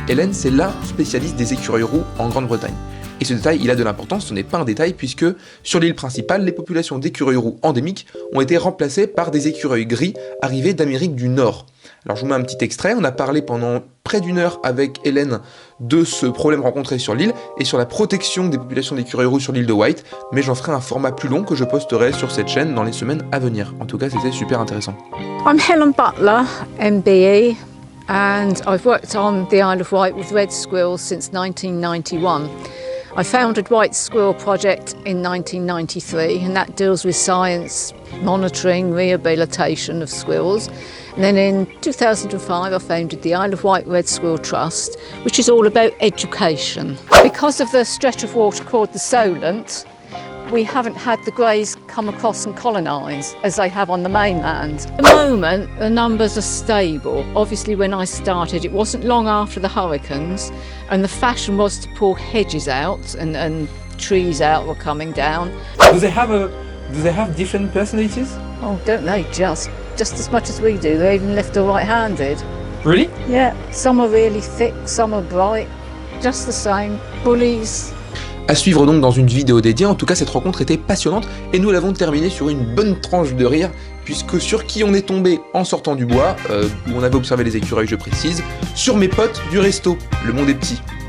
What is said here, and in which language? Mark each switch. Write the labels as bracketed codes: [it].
[fr] Helen c'est la spécialiste des écureuils roux en Grande-Bretagne. Et ce détail, il a de l'importance, ce n'est pas un détail puisque sur l'île principale, les populations d'écureuils roux endémiques ont été remplacées par des écureuils gris arrivés d'Amérique du Nord. Alors je vous mets un petit extrait, on a parlé pendant près d'une heure avec Hélène de ce problème rencontré sur l'île et sur la protection des populations d'écureuils roux sur l'île de Wight, mais j'en ferai un format plus long que je posterai sur cette chaîne dans les semaines à venir. En tout cas, c'était super intéressant. [en] I'm Helen Butler, MBE, and I've worked on the Isle of Wight with red squirrels since 1991. I founded White Squirrel Project in 1993, and that deals with science, monitoring, rehabilitation of squirrels. And then in 2005 I founded the Isle of Wight Red Squirrel Trust, which is all about education. Because of the stretch of water called the Solent, we haven't had the greys come across and colonise as they have on the mainland. At the moment, the numbers are stable. Obviously, when I started, it wasn't long after the hurricanes, and the fashion was to pull hedges out and trees out were coming down. Do they have different personalities? Oh, don't they just as much as we do? They're even left or right-handed. Really? Yeah, some are really thick, some are bright, just the same. Bullies. [fr] À suivre donc dans une vidéo dédiée, en tout cas cette rencontre était passionnante et nous l'avons terminée sur une bonne tranche de rire puisque sur qui on est tombé en sortant du bois, où on avait observé les écureuils je précise, sur mes potes du resto, le monde est petit.